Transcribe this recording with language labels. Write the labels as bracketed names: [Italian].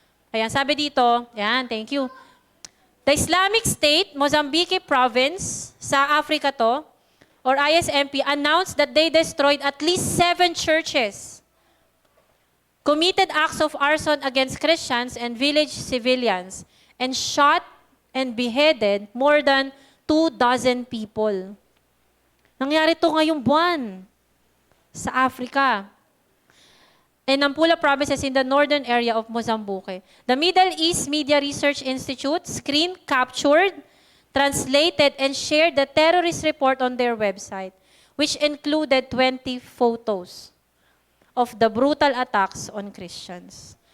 [Filipino] Ayan, sabi dito, ayan, [English] thank you. The Islamic State, Mozambique Province, [Filipino] sa Africa to, [English] or ISMP, announced that they destroyed at least 7 churches, committed acts of arson against Christians and village civilians, and shot and beheaded more than 24 people. [Filipino] Nangyari to ngayong buwan sa Africa. [English] In Nampula provinces in the northern area of Mozambique. The Middle East Media Research Institute screen captured, translated, and shared the terrorist report on their website, which included 20 photos of the brutal attacks on Christians.